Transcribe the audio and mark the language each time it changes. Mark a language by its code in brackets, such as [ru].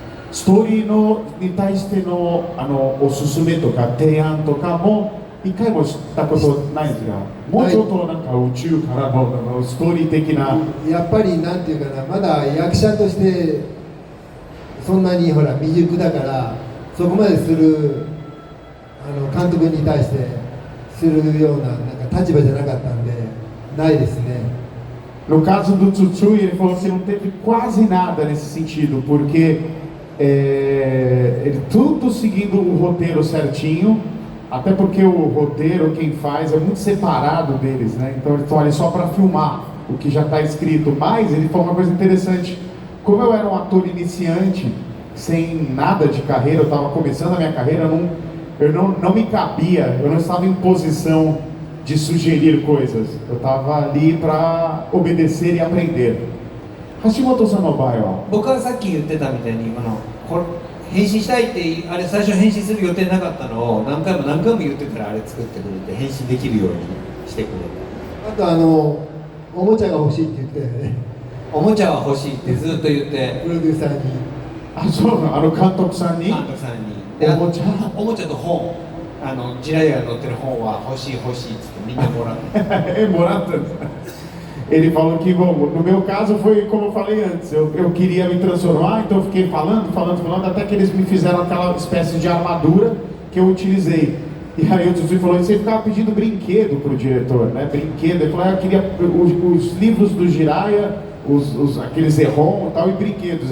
[ja] ストーリーに対してのおすすめとか提案とかも一回もしたことないんですが、もうちょっとなんか宇宙からのストーリー的な。やっぱりなんていうかな、まだ役者としてそんなにほら未熟だから、そこまでする監督に対してするような、なんか立場じゃなかったんで、ないですね。 [pt] No caso do Tsutsui, ele falou que não teve quase nada nesse sentido, porque ele tudo seguindo o roteiro certinho, até porque o roteiro, quem faz, é muito separado deles, né? Então eles estão ali só para filmar o que já está escrito. Mas ele falou uma coisa interessante: como eu era um ator iniciante, sem nada de carreira, eu estava começando a minha carreira, eu não me cabia, eu não estava em posição de sugerir coisas, eu estava ali para obedecer e aprender. [ja] Hashimoto-sanの場合は、僕はさっき言ってたみたいに変身したいってあれ最初変身する予定なかったのを何回も言ってからあれ作ってくれて、変身できるようにしてくれた。あとおもちゃが欲しいって言ってね。おもちゃは欲しいってずっと言ってプロデューサーに。そうなの、監督さんに。でおもちゃと本、ジライアが載ってる本は欲しいってみんなもらってもらったんです。 [pt] Ele falou que, bom, no meu caso foi como eu falei antes, eu queria me transformar, então eu fiquei falando, até que eles me fizeram aquela espécie de armadura que eu utilizei. E aí o Tsutsui falou, você ficava pedindo brinquedo pro diretor, né? Brinquedo. Ele falou, eu queria os livros do Jiraiya, aqueles Erron e tal, e brinquedos.